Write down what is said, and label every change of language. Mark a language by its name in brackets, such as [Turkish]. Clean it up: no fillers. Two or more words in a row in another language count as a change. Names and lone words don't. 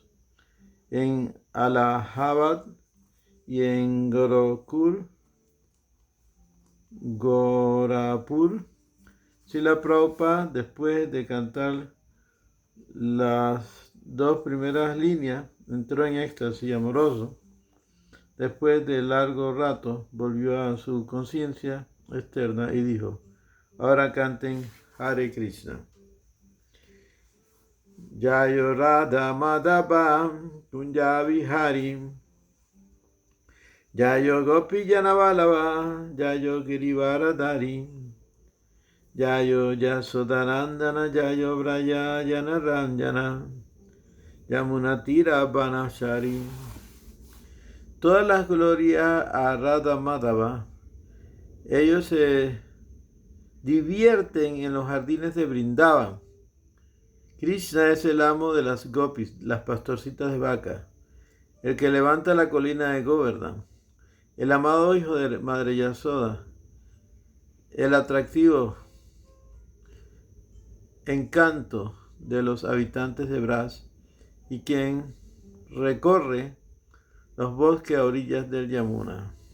[Spanish] En Allahabad y en Gorapur, Srila Prabhupada, después de cantar las dos primeras líneas, entró en éxtasis amoroso. Después de largo rato, volvió a su conciencia externa y dijo, ahora canten Hare Krishna. [Bangla] জয় রাধা মাধব কুঞ্জ বিহারী জয় গোপী জনবল্লভ জয় গিরিবরধারী জয় যশোদানন্দন জয় ব্রজ জনরঞ্জন যমুনাতীর বনচারী. [Spanish] Todas las glorias a Radha Madhava. Ellos se divierten en los jardines de Vrindavan. Krishna es el amo de las gopis, las pastorcitas de vaca, el que levanta la colina de Govardhan, el amado hijo de Madre Yasoda, el atractivo encanto de los habitantes de Braj y quien recorre los bosques a orillas del Yamuna.